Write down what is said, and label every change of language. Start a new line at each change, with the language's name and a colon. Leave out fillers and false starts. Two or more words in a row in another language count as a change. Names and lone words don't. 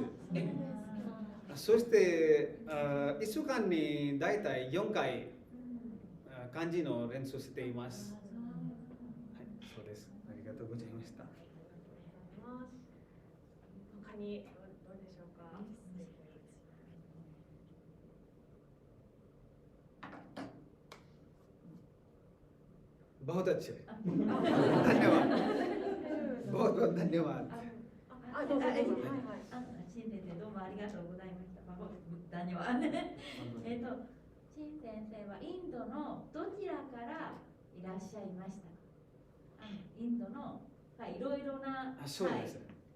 Japanese: そして1週間にだいたい4回漢字の練習しています。そうです。ありがとうございました。他にどうでしょうか。
Hindi: बहुत अच्छे धन्यवाद बहुत बहुत धन्यवाद
Japanese: どうぞ。新先生どうもありがとうございました。ダニは新先生はインドのどちらからいらっしゃいましたか。インドのいろいろなそうです。